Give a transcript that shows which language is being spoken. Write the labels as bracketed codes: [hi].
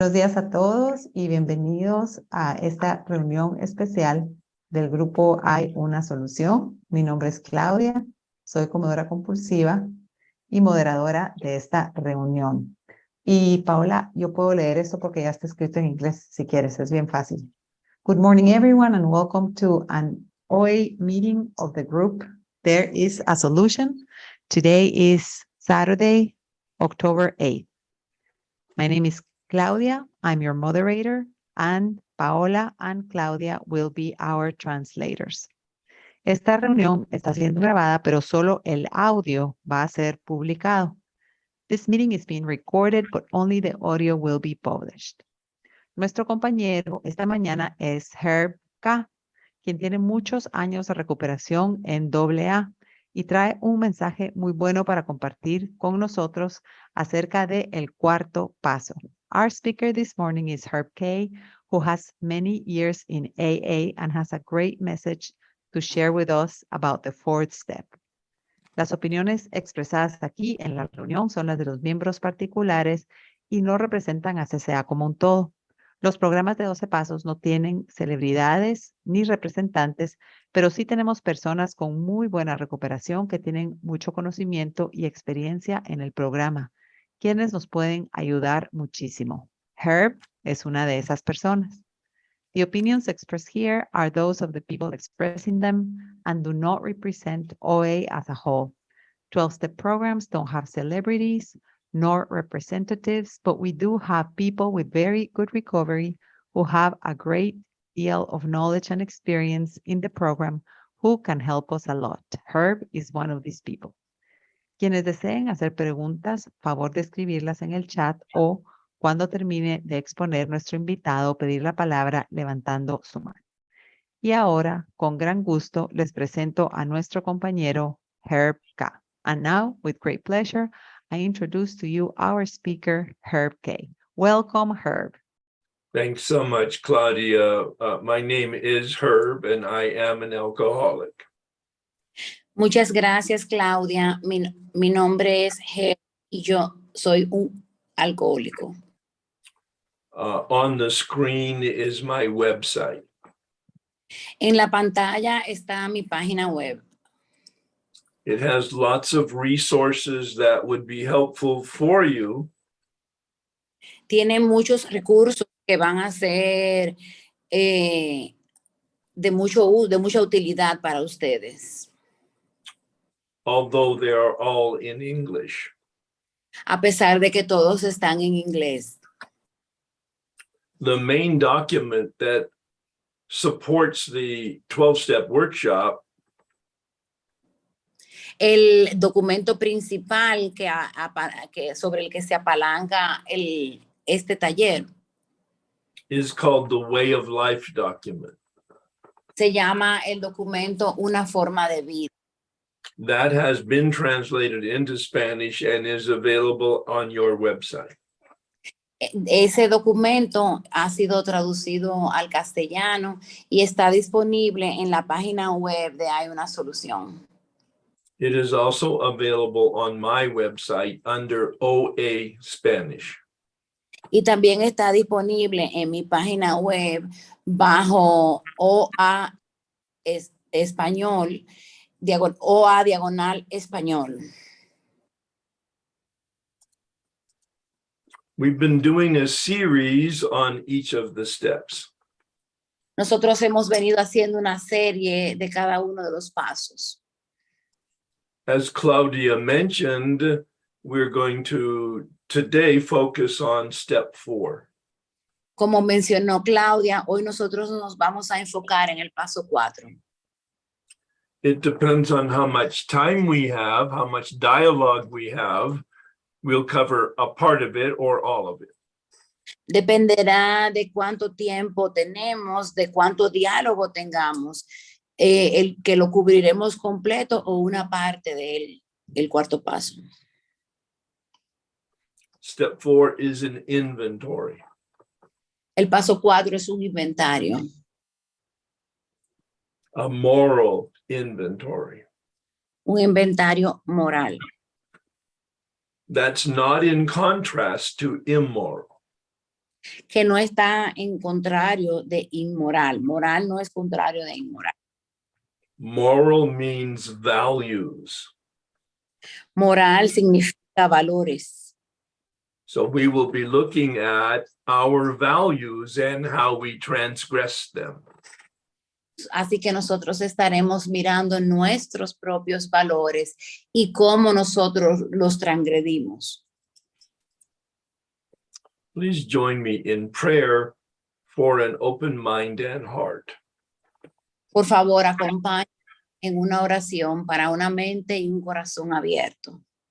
[es] Buenos días a todos y bienvenidos a esta reunión especial del grupo Hay una solución. Mi nombre es Claudia, soy comedora compulsiva y moderadora de esta reunión. Y Paola, yo puedo leer esto porque ya está escrito en inglés, si quieres, es bien fácil. [en] Good morning everyone and welcome to an OA meeting of the group. There is a solution. Today is Saturday, October 8th. My name is Claudia, I'm your moderator, and Paola and Claudia will be our translators. [es] Esta reunión está siendo grabada, pero solo el audio va a ser publicado. [en] This meeting is being recorded, but only the audio will be published. [es] Nuestro compañero esta mañana es Herb K., quien tiene muchos años de recuperación en AA y trae un mensaje muy bueno para compartir con nosotros acerca de el cuarto paso. [en] Our speaker this morning is Herb K., who has many years in AA and has a great message to share with us about the fourth step. [es] Las opiniones expresadas aquí en la reunión son las de los miembros particulares y no representan a CCA como un todo. Los programas de 12 Pasos no tienen celebridades ni representantes, pero sí tenemos personas con muy buena recuperación que tienen mucho conocimiento y experiencia en el programa, quienes nos pueden ayudar muchísimo. Herb es una de esas personas. [en] The opinions expressed here are those of the people expressing them and do not represent OA as a whole. 12-step programs don't have celebrities nor representatives, but we do have people with very good recovery who have a great deal of knowledge and experience in the program who can help us a lot. Herb is one of these people. [es] Quienes deseen hacer preguntas, favor de escribirlas en el chat o cuando termine de exponer nuestro invitado, pedir la palabra levantando su mano. Y ahora, con gran gusto, les presento a nuestro compañero Herb K. [en] And now, with great pleasure, I introduce to you our speaker, Herb K. Welcome, Herb. Thanks so much, Claudia. My name is Herb, and I am an alcoholic. [es] Muchas gracias, Claudia. Mi nombre es Herb y yo soy un alcohólico. [en] On the screen is my website. [es] En la pantalla está mi página web. [en] It has lots of resources that would be helpful for you. [es] Tiene muchos recursos que van a ser de mucha utilidad para ustedes. [en] Although they are all in English. [es] A pesar de que todos están en inglés. [en] The main document that supports the 12-step workshop [es] El documento principal sobre el que se apalanca este taller [en] is called the Way of Life document. [es] se llama el documento Una forma de vida. [en] That has been translated into Spanish and is available on your website. [es] Ese documento ha sido traducido al castellano y está disponible en la página web de Hay una solución. [en] It is also available on my website under OA Spanish. [es] Y también está disponible en mi página web bajo OA Español, OA diagonal Español. [en] We've been doing a series on each of the steps. [es] Nosotros hemos venido haciendo una serie de cada uno de los pasos. [en] As Claudia mentioned, we're going to today focus on step 4. Como mencionó Claudia, hoy nosotros nos vamos a enfocar en el paso 4. It depends on how much time we have, how much dialogue we have. We'll cover a part of it or all of it. [es] Dependerá de cuánto tiempo tenemos, de cuánto diálogo tengamos, el que lo cubriremos completo o una parte del cuarto paso. [en] Step 4 is an inventory. [es] El paso 4 es un inventario. [en] A moral inventory. [es] Un inventario moral. [en] That's not in contrast to immoral. [es] que no está en contrario de inmoral. Moral no es contrario de inmoral. [en] Moral means values. [es] Moral significa valores. [en] So we will be looking at our values and how we transgress them. [es] Así que nosotros estaremos mirando nuestros propios valores y cómo nosotros los transgredimos. [en] Please join me in prayer for an open mind and heart. [es] Por favor, acompáñenme en una oración para una mente y un corazón abierto.